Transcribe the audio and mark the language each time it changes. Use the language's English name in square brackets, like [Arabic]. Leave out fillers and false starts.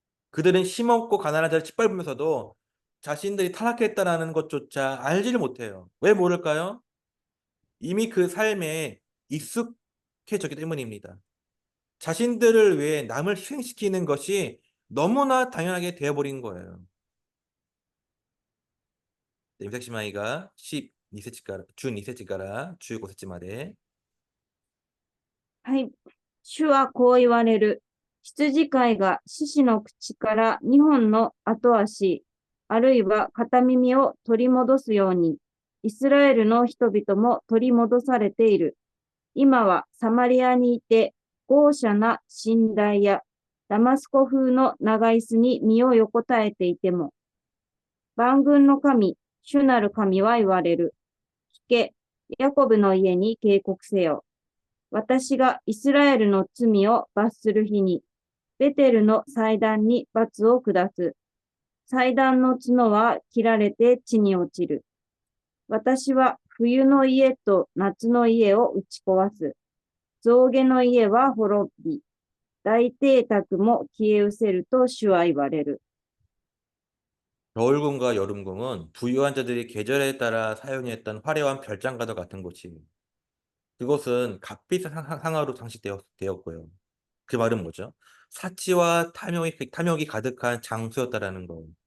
[Korean] 그들은 힘없고 가난한 자를 짓밟으면서도 자신들이 타락했다라는 것조차 알지를 못해요. 왜 모를까요? 이미 그 삶에 익숙해졌기 때문입니다. 자신들을 위해 남을 희생시키는 것이 너무나 당연하게 되어버린 거예요. [Japanese] 三崎姉妹が12節から、12節から15節まで。はい。主はこう言われる。羊飼いが獅子の口から2本の後足、あるいは片耳を取り戻すように、イスラエルの人々も取り戻されている。今はサマリアにいて、豪奢な寝台やダマスコ風の長椅子に身を横たえていても、万軍の神、主なる神は言われる。聞け、ヤコブの家に警告せよ。私がイスラエルの罪を罰する日に、ベテルの祭壇に罰を下す。祭壇の角は切られて地に落ちる。私は冬の家と夏の家を打ち壊す。象牙の家は滅び、大邸宅も消え失せると主は言われる。 [Korean] 겨울궁과 여름궁은 부유한 자들이 계절에 따라 사용했던 화려한 별장과도 같은 곳이에요. 그곳은 값비싼 상하로 장식되었고요. 그 말은 뭐죠? 사치와 탐욕이 가득한 장소였다라는 거예요.